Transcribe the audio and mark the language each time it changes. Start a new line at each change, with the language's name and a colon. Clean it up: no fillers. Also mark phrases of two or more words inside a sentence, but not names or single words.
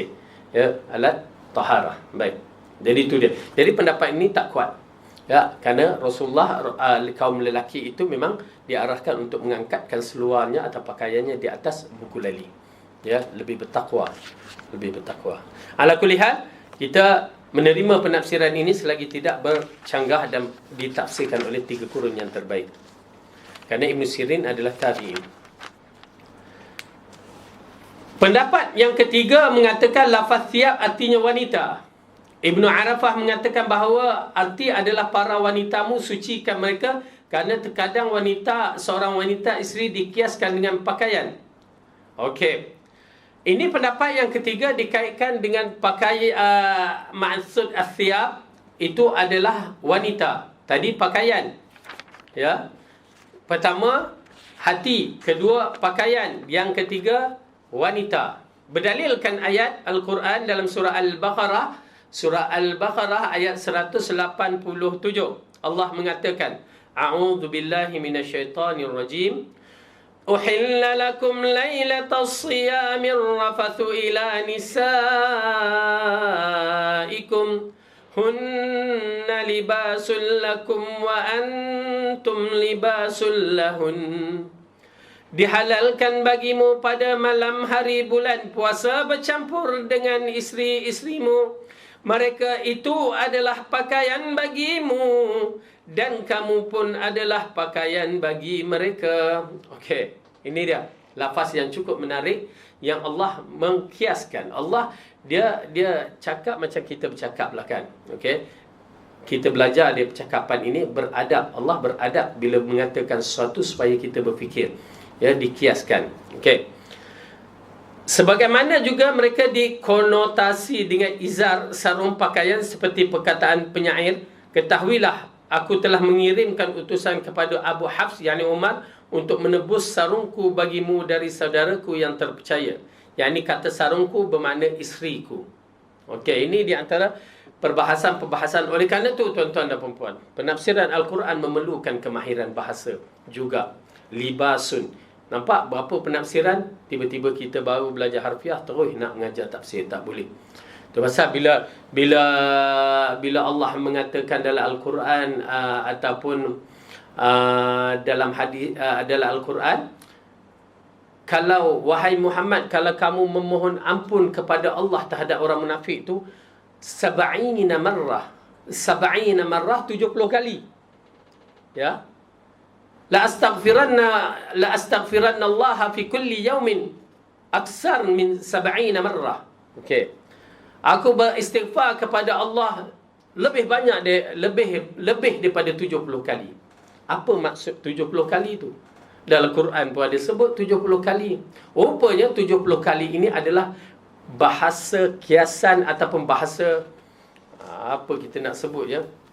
Malay: Ya, alat taharah. Baik. Jadi itu dia. Jadi pendapat ini tak kuat. Ya, kerana Rasulullah kaum lelaki itu memang diarahkan untuk mengangkatkan seluarnya atau pakaiannya di atas buku lali. Ya, lebih bertakwa. Lebih bertakwa.
Arabic: على كل حال,
Malay: kita menerima penafsiran ini selagi tidak bercanggah dan ditafsirkan oleh 3 kurun yang terbaik. Kerana Ibn Sirin adalah tabi'in. Pendapat yang ketiga mengatakan lafaz thiyab artinya wanita. Ibn Arafah mengatakan bahawa arti adalah para wanitamu, sucikan mereka, kerana terkadang seorang wanita isteri dikiaskan dengan pakaian. Okey. Ini pendapat yang ketiga dikaitkan dengan maksud as-thiyab itu adalah wanita. Tadi pakaian. Ya. Pertama hati, kedua pakaian, yang ketiga wanita. Berdalilkan ayat Al-Quran dalam surah Al-Baqarah ayat 187. Allah mengatakan,
Arabic: أعوذ بالله من الشيطان الرجيم. أحل لكم ليلة الصيام الرفث إلى نسائكم هن لباس لكم وأنتم لباس لهن.
Malay: Dihalalkan bagimu pada malam hari bulan puasa bercampur dengan isteri-isterimu. Mereka itu adalah pakaian bagimu dan kamu pun adalah pakaian bagi mereka. Okey, ini dia lafaz yang cukup menarik yang Allah mengkiaskan. Allah dia cakap macam kita bercakap lah kan. Okey. Kita belajar dari percakapan ini beradab. Allah beradab bila mengatakan sesuatu supaya kita berfikir. Ya, dikiaskan. Okey. Sebagaimana juga mereka dikonotasi dengan izar, sarung pakaian seperti perkataan penyair, ketahuilah aku telah mengirimkan utusan kepada Abu Hafs, yakni Umar, untuk menebus sarungku bagimu dari saudaraku yang terpercaya. Yakni kata sarungku bermakna isteriku. Okey, ini di antara perbahasan-perbahasan. Oleh kerana itu, tuan-tuan dan puan-puan, penafsiran Al-Quran memerlukan kemahiran bahasa juga. Libasun. Nampak berapa penafsiran, tiba-tiba kita baru belajar harfiah terus nak mengajar tafsir, tak boleh. Itu pasal bila Allah mengatakan dalam Al-Quran ataupun dalam hadis dalam Al-Quran, kalau wahai Muhammad, kalau kamu memohon ampun kepada Allah terhadap orang munafik itu 70 marrah 70 kali. Ya.
Arabic: لأستغفرن الله في كل يوم أكثر من 70 مرة.
Malay: Okey. Aku beristighfar kepada Allah lebih banyak lebih daripada 70 kali. Apa maksud 70 kali itu? Dalam Quran pun ada sebut 70 kali. Rupanya 70 kali ini adalah bahasa kiasan ataupun bahasa apa kita nak sebut ya?